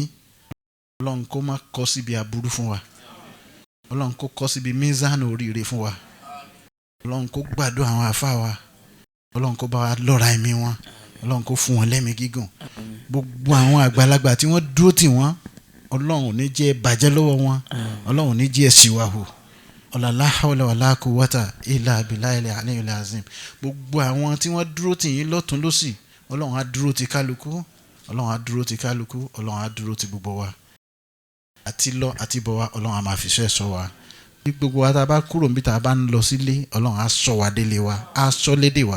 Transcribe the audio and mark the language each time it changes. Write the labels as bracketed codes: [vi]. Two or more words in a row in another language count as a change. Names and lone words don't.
[yo] ọlọ́run kó má kọ́ síbi aburú fún wa. ọlọ́run kó kọ́ síbi mizan oríire fún wa. ọlọ́run kó gbàdúrà àwọn àfáà wa. ọlọ́run kó bá wa lọ́ra ẹ̀mí wọn. ọlọ́run kó fún wọn lẹ́mìí gígùn. gbogbo àwọn àgbàlagbà tí wọ́n dúró tì wọ́n ọlọ́run ò ní jẹ́ bàjẹ́ lọ́wọ́ wọn. ọlọ́run ò ní jẹ́ ṣìwàhù. [ar] لا حول ولا قوة إلا بالله العلي العظيم. [yo] gbogbo àwọn tí wọ́n dúró tì yín lọ́tún lọ́sì ọlọ́run á dúró ti kálukú. ọlọ́run á dúró ti kálukú. ọlọ́run á dúró ti gbogbo wa. àti lọ àti bọ̀ wá ọlọ́run á máa fi ṣẹ́ sọ wa. bí gbogbo wa tá a bá kúrò níbi tá a bá ń lọ sílé ọlọ́run á sọ wa délé wa á sọ lédè wa.